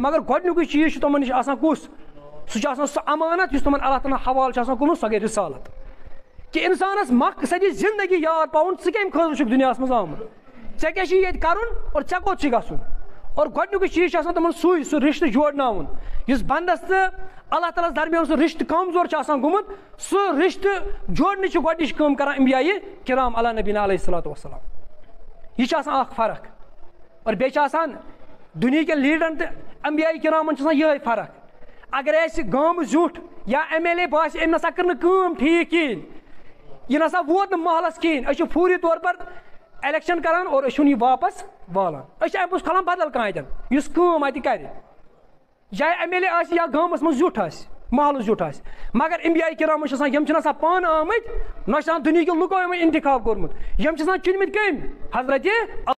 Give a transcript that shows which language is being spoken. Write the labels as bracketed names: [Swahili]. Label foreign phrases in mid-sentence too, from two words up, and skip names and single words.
[Kashmiri] مگر گۄڈنیُکُے چیٖز چھُ تِمن نِش آسان کُس سُہ چھُ آسان سُہ امانت یُس تِمن اللہ تعالیٰ حوالہٕ چھُ آسان کوٚرمُت سۄ گٔے رِسالت کہِ اِنسانس مقصدی زندگی یاد پاوُن ژٕ کمہِ خٲطرٕ چھُکھ دُنیاہس منٛز آمُت ژےٚ کیٛاہ چھُے ییٚتہِ کرُن اور ژےٚ کوٚت چھُے گژھُن اور گۄڈنیُکُے چیٖز چھُ آسان تِمن سُہ رِشتہٕ جوڑناوُن یُس بنٛدس تہٕ اللہ تعالیٰ ہس درمیان سُہ رِشتہٕ کمزور چھُ آسان گوٚمُت سُہ رِشتہٕ جوڑنٕچ چھِ گۄڈنِچ کٲم کران انبیاء کرام [Arabic] علی نبینا علیہ الصلوۃ والسلام [Kashmiri] یہِ چھِ آسان اکھ فرق اور بیٚیہِ چھِ آسان دُنہِکٮ۪ن لیٖڈرن تہٕ انبیاء کرامن چھِ آسان یِہوٚے فرق اگر اَسہِ گامہٕ زیُٹھ یا ایم ایل اے باسہِ أمۍ نسا کٔر نہٕ کٲم ٹھیٖک کِہیٖنۍ یہِ نسا ووت نہٕ محلس کِہیٖنۍ أسۍ چھِ [Urdu] فوری طور پر [Kashmiri] الیکشن کران اور یہ واپس والان ایم کھلان بدل کھانا اس اتہ کر چاہے ایم ایل اے یا گامس من زیٹھ محلس زیٹھ مگر انبیاء کرام آسان پان آمت نہ دنیا لکو انتخاب کورمت چنمت کم حضرت